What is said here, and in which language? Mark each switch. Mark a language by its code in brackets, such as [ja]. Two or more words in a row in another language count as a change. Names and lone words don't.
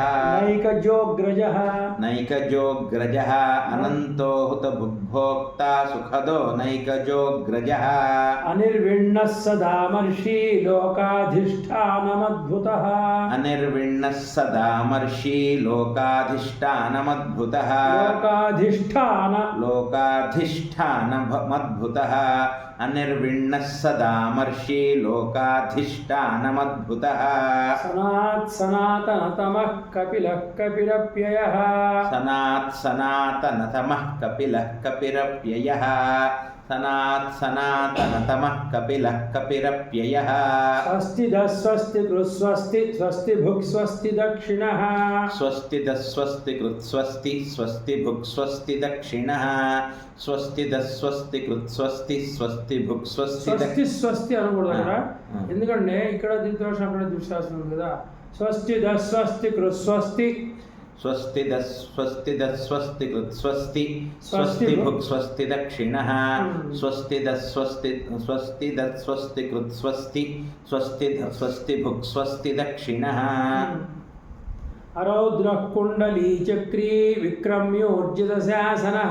[sa] నైకజోగ్రజః నైకజోగ్రజః అనంతో హుతభుగ్భోక్తా సుఖదో నైకజోగ్రజః అనిర్విణ్ణः సదామర్షి లోకాధిష్టానమద్భుతः అనిర్విణ్ణः సదామర్షి లోకాధిష్టానమద్భుతः लोकाधिष्ठानमद्भुतः लोकाधिष्ठानमद्भुतः अनिर्विण्णः सदामर्षि लोकाधिष्ठानमद्भुतः सनातनतमः कपिलः कपिरप्ययः सनातनतमः कपिलः कपिरप्ययः सनातनतमः कपिलः कपिरप्ययः स्वस्ति स्वस्ति कृस्वस्ति स्वस्ति भुक् स्वस्ति दक्षिणः स्वस्ति स्वस्ति कृत्स्वस्ति स्वस्ति भुक् स्वस्ति दक्षिणः स्वस्ति स्वस्ति कृत्स्वस्ति स्वस्ति भुक् स्वस्ति స్వస్తి స్వస్తి [te] అనకూడదు అక్కడ ఎందుకంటే ఇక్కడ దిద్దోషం అక్కడ దుశ్శాసనం ఉంది కదా [sa] స్వస్తి స్వస్తి కృస్వస్తి स्वस्ति स्वस्ति स्वस्ति कृत्स्वस्ति स्वस्ति भुक् स्वस्ति दक्षिणः स्वस्ति स्वस्ति स्वस्ति स्वस्ति कृत्स्वस्ति स्वस्ति स्वस्ति भुक् स्वस्ति दक्षिणः अरौद्रः कुण्डली चक्री विक्रम्योर्जितशासनः